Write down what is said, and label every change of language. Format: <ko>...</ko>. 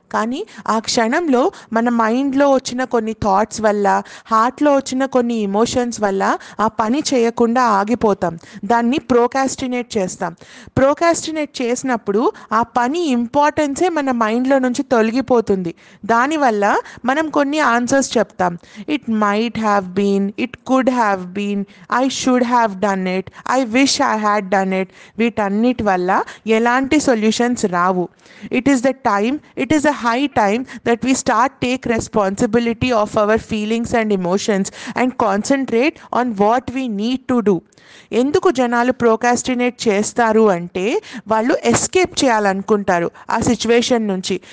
<te>కానీ ఆ క్షణంలో మన మైండ్లో వచ్చిన కొన్ని థాట్స్ వల్ల, హార్ట్లో వచ్చిన కొన్ని ఇమోషన్స్ వల్ల ఆ పని చేయకుండా ఆగిపోతాం, దాన్ని ప్రోకాస్టినేట్ చేస్తాం. ప్రోకాస్టినేట్ చేసినప్పుడు ఆ పని ఇంపార్టెన్సే మన మైండ్లో నుంచి తొలగిపోతుంది. దానివల్ల మనం కొన్ని ఆన్సర్స్ చెప్తాం.</te> <en>it might have been, been, it could have been, I should have done it, I wish I had done it,</en> <te>వీటన్నిటి వల్ల ఎలాంటి solutions Rao.</te> <en>It is the time, it is a high time that we start take responsibility of our feelings and emotions and concentrate on what we need to do.</en> <te>ఎందుకు జనాలు ప్రోకాస్టినేట్ చేస్తారు అంటే వాళ్ళు escape చేయాలనుకుంటారు ఆ సిచ్యువేషన్ నుంచి.</te>